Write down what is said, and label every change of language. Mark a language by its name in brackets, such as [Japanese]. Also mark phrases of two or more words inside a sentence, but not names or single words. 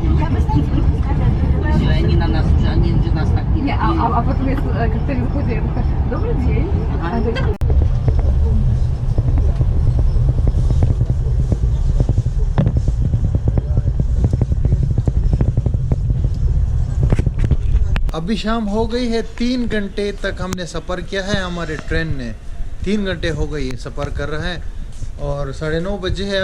[Russian] Все, они на нас уже, они уже нас так не. А потом, как ты выходишь, добрый день. [Hindi] अभी शाम हो गई है। 3 घंटे तक हमने सफ़र किया है, हमारे ट्रेन ने 3 घंटे हो गई सफ़र कर रहा है और 9:30 बजे है।